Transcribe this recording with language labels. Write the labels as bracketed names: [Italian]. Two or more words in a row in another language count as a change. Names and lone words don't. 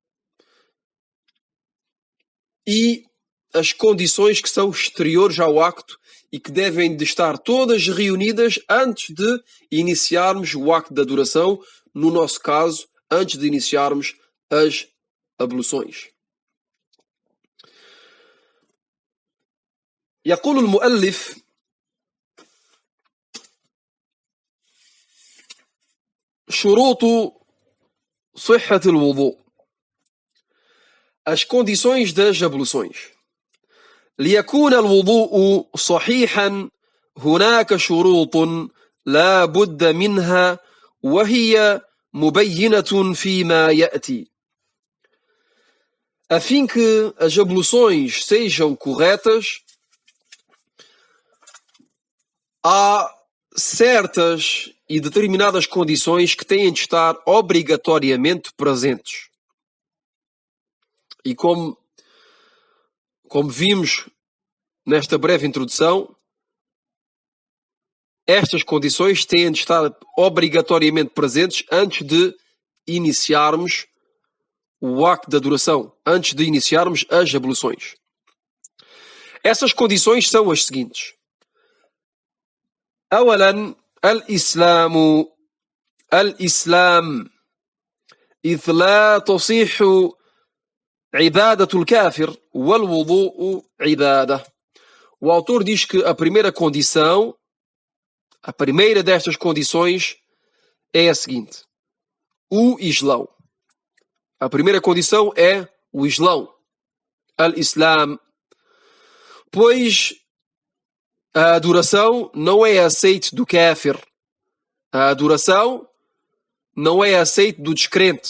[Portuguese] e as condições que são exteriores ao acto e que devem de estar todas reunidas antes de iniciarmos o acto de adoração, no nosso caso, antes de iniciarmos as abluções. [Arabic] يقول المؤلف شروط صحة الوضوء. [Portuguese] As condições das abluções. [Arabic] ليكون الوضوء صحيحا هناك شروط لا بد منها وهي مبينة فيما يأتي. [Portuguese] A fim que as abluções sejam corretas, há certas e determinadas condições que têm de estar obrigatoriamente presentes. E como vimos nesta breve introdução, estas condições têm de estar obrigatoriamente presentes antes de iniciarmos o acto de adoração, antes de iniciarmos as abluções. Essas condições são as seguintes. [Arabic] أولا الإسلام إذ لا تصيح عبادة الكافر والوضوء عبادة. [Portuguese] O autor diz que a primeira destas condições é a seguinte: o Islão. A primeira condição é o Islão, al-Islam, pois a adoração não é aceite do kafir, A adoração não é aceite do descrente.